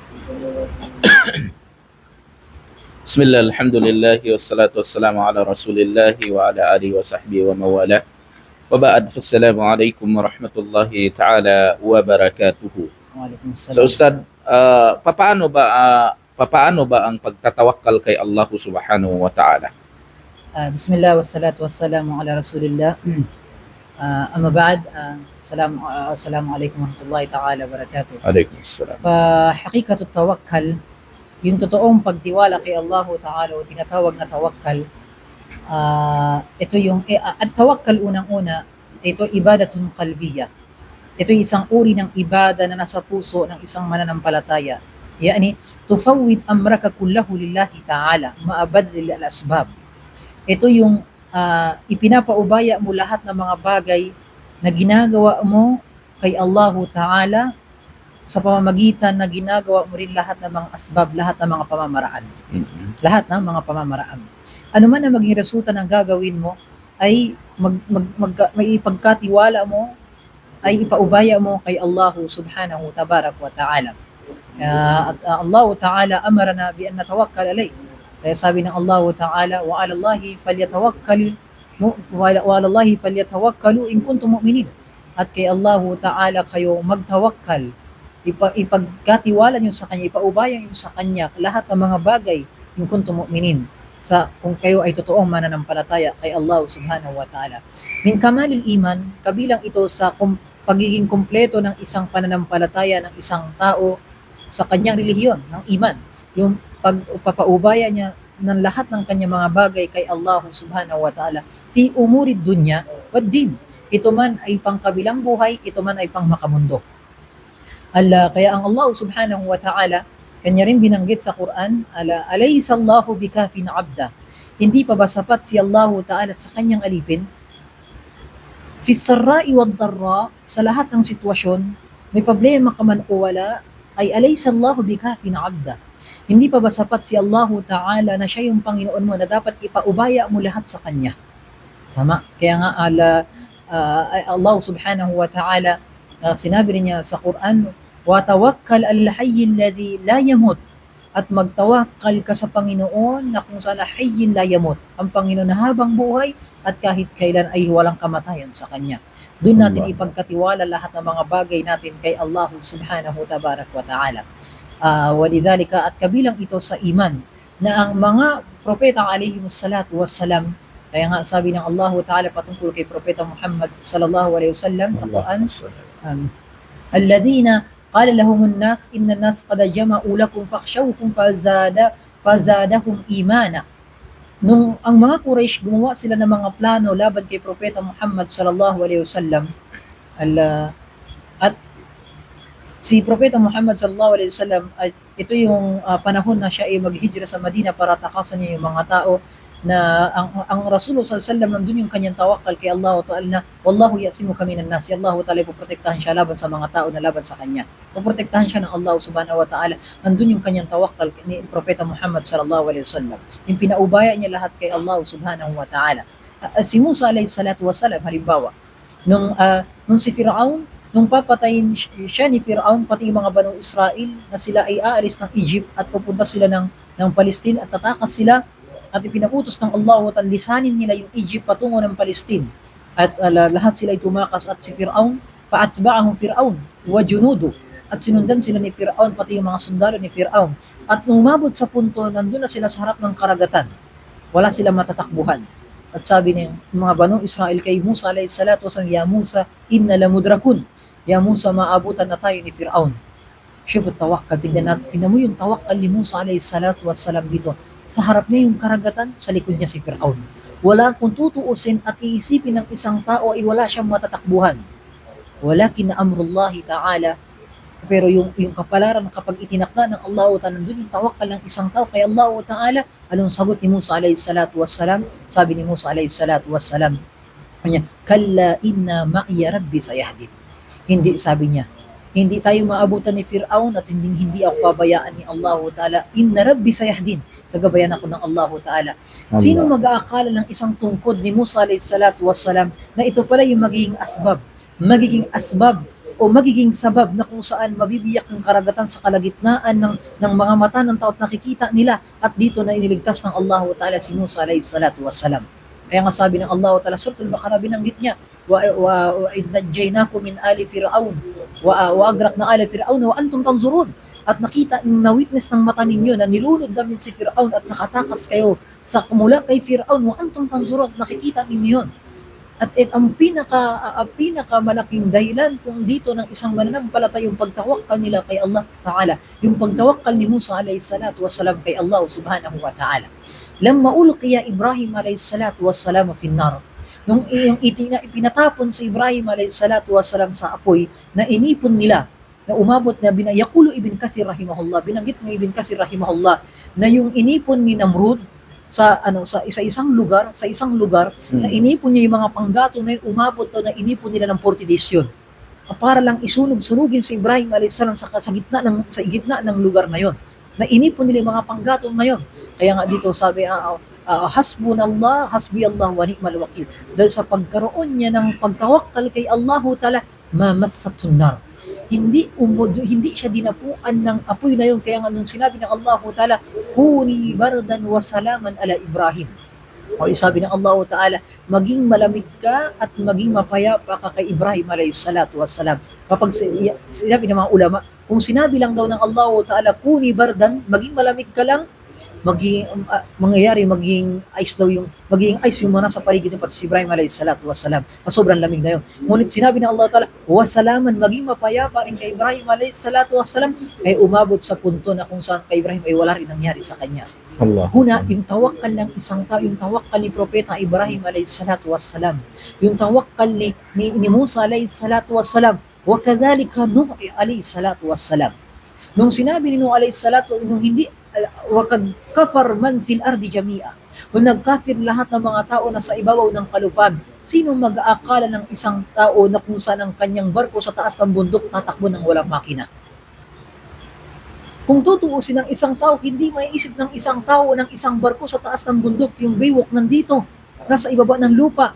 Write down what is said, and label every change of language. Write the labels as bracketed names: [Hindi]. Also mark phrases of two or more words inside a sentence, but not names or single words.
[Arabic] بسم الله الحمد لله والصلاة والسلام على رسول الله وعلى آله وصحبه ومن والاه. وبعد فالسلام عليكم ورحمة الله تعالى وبركاته. So Waalaikumsalam. [Filipino] Ustad, papaano ba ang pagtatawakkal kay Allah [Arabic] سبحانه وتعالى? بسم الله والصلاة والسلام على رسول الله. أما بعد السلام عليكم ورحمة الله تعالى وبركاته. Alaikumussalam. حقيقة التوكل, [Filipino] yung totoong pagtiwala kay Allah Ta'ala o tinatawag na tawakkal, ito yung, at tawakkal unang-una, ito [Arabic] عبادة قلبية. [Filipino] Ito isang uri ng ibada na nasa puso ng isang mananampalataya. [Arabic] يعني تفوض أمرك كله لله تعالى مع بذل الأسباب. [Filipino] Ito yung ipinapaubaya mo lahat ng mga bagay na ginagawa mo kay Allahu Ta'ala sa pamamagitan na ginagawa mo rin lahat ng mga asbab, lahat ng mga pamamaraan. Lahat ng mga pamamaraan. Ano man ang maging resulta ng gagawin mo ay may ipagkatiwala mo, ay ipaubaya mo kay Allahu [Arabic] سبحانه تبارك وتعالى. At الله تعالى أمرنا بأن نتوكل عليه. [Filipino] Kaya sabi ng Allah Ta'ala, [Arabic] وعلى الله فليتوكلوا إن كنتم مؤمنين. [Filipino] At kay Allah Ta'ala kayo magtawakkal. Ipagkatiwala niyo sa Kanya, ipaubaya niyo sa Kanya lahat ng mga bagay [Arabic] إن كنتم مؤمنين. [Filipino] Kung kayo ay totoong mananampalataya kay Allah [Arabic] سبحانه وتعالى. من كمال الإيمان, [Filipino] kabilang ito sa pagiging kumpleto ng isang pananampalataya ng isang tao sa kanyang relihiyon, ng iman. Yung pagpapaubaya niya ng lahat ng kanyang mga bagay kay Allah [Arabic] سبحانه وتعالى في أمور الدنيا والدين. [Filipino] Ito man ay pangkabilang buhay, ito man ay pang makamundo. Kaya ang Allah [Arabic] سبحانه وتعالى, [Filipino] kanya rin binanggit sa Quran, [Arabic] أليس الله بكاف عبده. [Filipino] Hindi pa ba sapat si Allah Ta'ala sa kanyang alipin? [Arabic] في السراء والضراء, [Filipino] sa lahat ng sitwasyon, may problema ka man o wala, ay [Arabic] أليس الله بكاف عبده. [Filipino] Hindi pa ba sapat si Allah Ta'ala na siya yung Panginoon mo na dapat ipaubaya mo lahat sa Kanya? Tama? Kaya nga Allah [Arabic] سبحانه وتعالى, [Filipino] sinabi niya sa Quran, [Arabic] وتوكل على الحي الذي لا يموت. [Filipino] At magtawakkal ka sa Panginoon na kung saan [Arabic] الحي لا يموت, [Filipino] ang Panginoon na habang buhay at kahit kailan ay walang kamatayan sa Kanya. Doon natin ipagkatiwala lahat ng mga bagay natin kay Allah [Arabic] سبحانه تبارك وتعالى. Walidhalika, [Filipino] at kabilang ito sa iman na ang mga propeta [Arabic] عليهم الصلاة والسلام, [Filipino] kaya nga sabi ng Allah Ta'ala patungkol kay Propeta Muhammad [Arabic] صلى الله عليه وسلم [Filipino] sa Quran, [Arabic] الذين قال لهم الناس إن الناس قد جمعوا لكم فاخشوهم فزادهم إيمانا. [Filipino] Nung ang mga Quraysh gumawa sila ng mga plano laban kay Propeta Muhammad [Arabic] صلى الله عليه وسلم, [Filipino] at si Propeta Muhammad [Arabic] صلى الله عليه وسلم, [Filipino] ito yung panahon na siya ay maghijra sa Madina para takasan niya yung mga tao, na ang Rasulullah [Arabic] صلى الله عليه وسلم, [Filipino] nandun yung kanyang tawakkal kay Allah Ta'ala na [Arabic] والله يعصمك من الناس. [Filipino] Allah Ta'ala poprotektahan siya laban sa mga tao na laban sa kanya. Poprotektahan siya ng Allah [Arabic] سبحانه وتعالى. [Filipino] Nandun yung kanyang tawakkal ni Propeta Muhammad [Arabic] صلى الله عليه وسلم. [Filipino] Yung pinaubaya niya lahat kay Allah [Arabic] سبحانه وتعالى. [Filipino] Si Musa [Arabic] عليه الصلاة والسلام, [Filipino] halimbawa, nung si Fir'aun, nung papatayin siya ni Fir'aun, pati yung mga Banu Israel na sila ay aalis ng Egypt at pupunta sila ng Palestine at tatakas sila, at ipinaputos ng Allah at lisanin nila yung Egypt patungo ng Palestine. At lahat sila ay tumakas, at si Fir'aun, [Arabic] فأتبعهم فرعون وجنوده, [Filipino] at sinundan sila ni Fir'aun pati yung mga sundalo ni Fir'aun. At umabot sa punto, nandun na sila sa harap ng karagatan. Wala sila matatakbuhan. At sabi ng mga Banu Israel kay Musa [Arabic] عليه الصلاة والسلام, يا موسى إنا لمدركون. يا موسى, [Filipino] maabutan na tayo ni Fir'aun. [Arabic] شوف التوكل. [Filipino] Tignan mo yung tawakkal ni Musa [Arabic] عليه الصلاة والسلام [Filipino] dito. Sa harap niya yung karagatan, sa likod niya si Fir'aun. Wala kung tutuusin at iisipin ng isang tao ay wala siyang matatakbuhan. [Arabic] ولكن أمر الله تعالى. [Filipino] Pero yung kapalaran kapag itinakda ng Allah Ta'ala, nandun yung tawakkal ng isang tao kay Allah Ta'ala. Anong sagot ni Musa [Arabic] عليه الصلاة والسلام? [Filipino] Sabi ni Musa [Arabic] عليه الصلاة والسلام, كلا إن معي ربي سيهدين. [Filipino] Hindi, sabi niya, hindi tayo maabutan ni Fir'aun at hindi ako pabayaan ni Allah Ta'ala. [Arabic] إن ربي سيهدين. [Filipino] Gagabayan ako ng Allah Ta'ala. Sino mag-aakala ng isang tungkod ni Musa [Arabic] عليه الصلاة والسلام [Filipino] na ito pala yung magiging asbab o magiging sabab na kung saan mabibiyak ang karagatan sa kalagitnaan ng mga mata ng tao at nakikita nila, at dito na iniligtas ng Allah Ta'ala si Musa [Arabic] عليه الصلاة والسلام. [Filipino] Kaya nga sabi ng Allah Ta'ala, Suratul Baqarah, binanggit niya, [Arabic] وإذ نجيناكم من آل فرعون وأغرقنا آل فرعون وأنتم تنظرون. [Filipino] At nakita, na-witness ng mata ninyo na nilunod namin si Fir'aun at nakatakas kayo sa mula kay Fir'aun [Arabic] وأنتم تنظرون. [Filipino] Nakikita ninyo yun. At ang pinaka malaking dahilan kung dito ng isang mananampalataya yung pagtawakkal nila kay Allah Ta'ala, yung pagtawakkal ni Musa [Arabic] عليه الصلاة والسلام [Filipino] kay Allah [Arabic] سبحانه وتعالى. لما ألقي إبراهيم عليه الصلاة والسلام في النار, [Filipino] nung ipinatapon si Ibrahim [Arabic] عليه الصلاة والسلام [Filipino] sa apoy, na inipon nila, na umabot na [Arabic] يقول ابن كثير رحمه الله, [Filipino] binanggit ng Ibn Kathir rahimahullah, na yung inipon ni Namrud sa isang lugar na inipon niya yung mga panggato na yun, umabot daw na inipon nila ng 40 days yun, para lang sunugin si Ibrahim [Arabic] عليه السلام [Filipino] sa gitna ng lugar na yun, na inipon nila yung mga panggato na yun. Kaya nga dito sabi, [Arabic] حسبنا الله حسبي الله ونعم الوكيل, [Filipino] dahil sa pagkaroon niya ng pagtawakkal kay Allah Ta'ala, [Arabic] ما مسته النار, [Filipino] hindi siya dinapuan ng apoy na yun. Kaya nga nung sinabi ng Allah Ta'ala, [Arabic] كوني بردا وسلاما على إبراهيم, [Filipino] o sabi ng Allah Ta'ala, maging malamig ka at maging mapayapa ka kay Ibrahim [Arabic] عليه الصلاة والسلام. [Filipino] Kapag sinabi ng mga ulama, kung sinabi lang daw ng Allah Ta'ala, [Arabic] كوني بردا, [Filipino] maging malamig ka lang, maging ice yung mga sa paligid ng pati si Ibrahim [Arabic] عليه الصلاة والسلام, [Filipino] sobrang lamig na yun. Ngunit sinabi ng Allah Ta'ala, wasalaman, maging mapayapa rin kay Ibrahim [Arabic] عليه الصلاة والسلام, [Filipino] ay umabot sa punto na kung saan kay Ibrahim ay wala rin nangyari sa kanya. Allah. Huna, yung tawakkal ng isang tao, yung tawakkal ni Propeta Ibrahim [Arabic] عليه الصلاة والسلام, [Filipino] yung tawakkal ni Musa [Arabic] عليه الصلاة والسلام, وكذلك نوح عليه الصلاة والسلام. [Filipino] Nung sinabi ni Nuh [Arabic] عليه الصلاة, [Filipino] nung hindi, [Arabic] وقد كفر من في الأرض جميعا, [Filipino] kung nagkafir lahat ng mga tao na sa ibabaw ng kalupad, sino mag-aakala ng isang tao na kung saan ang kanyang barko sa taas ng bundok tatakbo ng walang makina? Kung tutuusin ng isang tao, hindi maiisip ng isang tao ng isang barko sa taas ng bundok, yung baywalk nandito, nasa ibaba ng lupa.